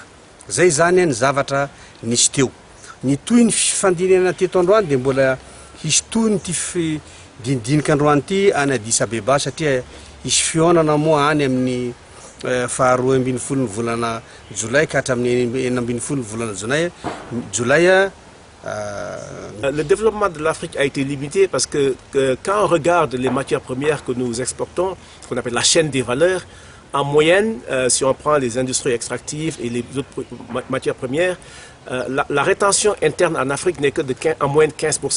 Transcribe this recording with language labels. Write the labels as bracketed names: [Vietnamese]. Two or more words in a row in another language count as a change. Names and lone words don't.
[Malagasy] Zay zany ny zavatra nisy teo. Ny toy ny fifandinana teto androany dia mbola hisy toy ny ty dindinika androany ty any Addis Abeba satria hisy fionana moa any amin'ny faharoa ambin'ny folo ny volana Jolay ka hatramin'ny 9 ambin'ny folo ny volana Jolay. [French] Le développement de l'Afrique a été limité parce que quand on regarde les matières premières que nous exportons, ce qu'on appelle la chaîne des valeurs, en moyenne, si on prend les industries extractives et les autres matières premières, la rétention interne en Afrique n'est que en moins de 15%.